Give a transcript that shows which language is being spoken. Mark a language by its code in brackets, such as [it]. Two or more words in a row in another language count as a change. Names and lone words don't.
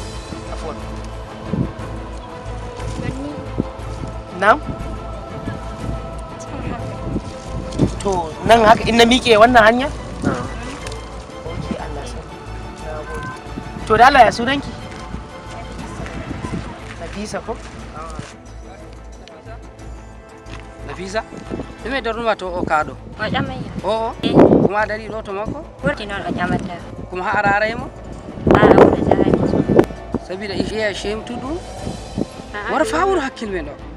[ha] Afwan. Na'am? To nan haka in na miƙe wannan hanya? Oke Allah sani. To da Allah ya sunanki? Nafisa ko? Nafisa? [ff] Ɗume darnuma to o kaɗo? O ƴamaya. O kuma dari ɗo to makko? Ɓurti noon o ƴamata. Kuma ha ara araymo? A wuro jahani. Sabida iya shemtuɗum? Wara fa wuro hakkil men ɗo.